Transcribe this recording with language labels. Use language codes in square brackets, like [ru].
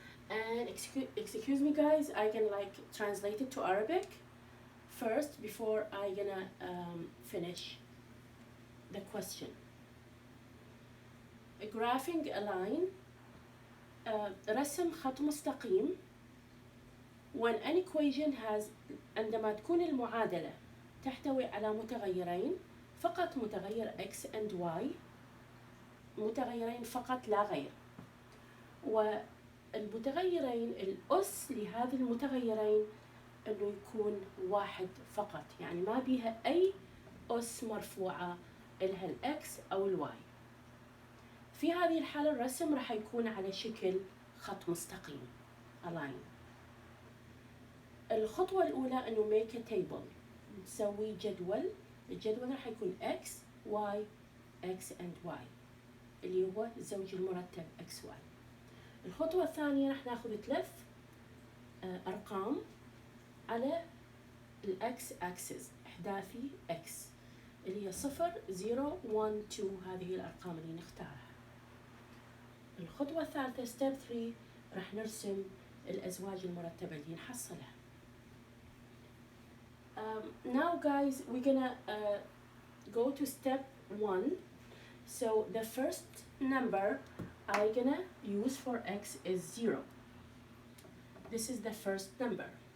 [en] And excuse me guys, I can translate it to Arabic first before I gonna finish the question. Graphing a line, [ar] رسم خط مستقيم. [en] When an equation has [ar] عندما تكون المعادلة تحتوي على متغيرين، فقط متغير x and y، متغيرين فقط لا غير. المتغيرين الأس لهذه المتغيرين إنه يكون واحد فقط، يعني ما بيها أي أس مرفوعة إلها الإكس أو الواي. في هذه الحالة الرسم راح يكون على شكل خط مستقيم، align. الخطوة الأولى إنه [en] make a table، [ar] نسوي جدول. الجدول راح يكون x y x and y اللي هو الزوج المرتب x y. الخطوة الثانية راح ناخذ 3 أرقام على الأكس أكسس، إحداثي x اللي هي 0 0 1 2، هذه الأرقام اللي نختارها. الخطوة الثالثة [en] step 3 [ar] راح نرسم الأزواج المرتبة اللي نحصلها. [en] Now guys, we're gonna go to step 1. So the first number I'm gonna use for x is 0. This is the first number.